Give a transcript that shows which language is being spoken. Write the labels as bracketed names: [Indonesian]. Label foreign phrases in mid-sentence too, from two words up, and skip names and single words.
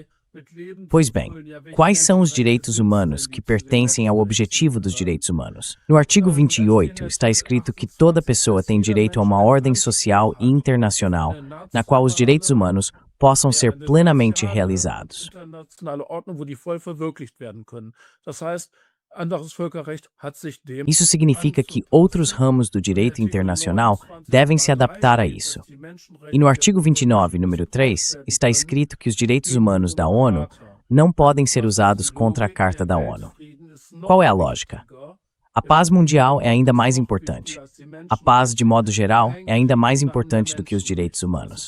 [Portuguese] Pois bem, quais são os direitos humanos que pertencem ao objetivo dos direitos humanos? No artigo 28 está escrito que toda pessoa tem direito a uma ordem social e internacional, na qual os direitos humanos possam ser plenamente realizados. [German] Anderes Völkerrecht hat sich dem [Portuguese] Isso significa que outros ramos do direito internacional devem se adaptar a isso. E no artigo 29, número 3, está escrito que os direitos humanos da ONU não podem ser usados contra a Carta da ONU. Qual é a lógica? A paz mundial é ainda mais importante. A paz, de modo geral, é ainda mais importante do que os direitos humanos.